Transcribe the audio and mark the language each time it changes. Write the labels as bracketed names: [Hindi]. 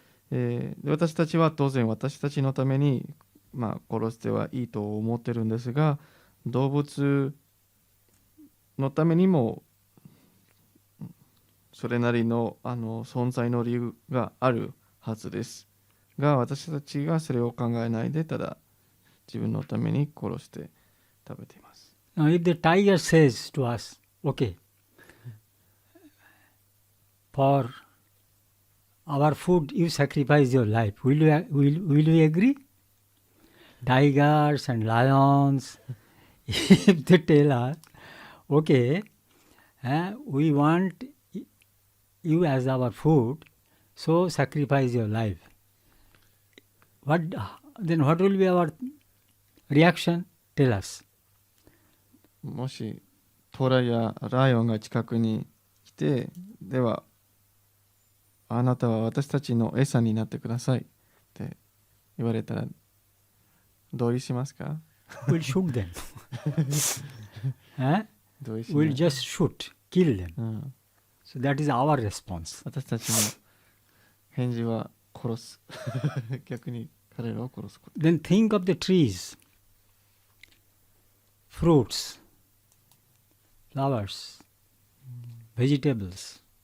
[Japanese] で私たちは当然私たちのために、殺してはいいと思ってるんですが、動物のためにもそれなりの存在の理由があるはずですが、私たちがそれを考えないでただ自分のために殺して食べています。 [English] Now, if the tiger says to us, okay, for our food you sacrifice your life, will you agree? Tigers and lions, if they tell us, okay, we want you as our food, so sacrifice your life. Then what will be our reaction? Tell us. [Japanese] もしトラやライオンが近くに来て、ではあなたは私たちの餌になってくださいって言われたら同意しますか？ [English] We'll shoot them. [Japanese] 同意しない。 [English] We'll just shoot, kill them. So that is our response. [Japanese] 私たちの返事は殺す。逆に彼らを殺すこと。 [English] Then think of the trees, fruits, flowers, vegetables.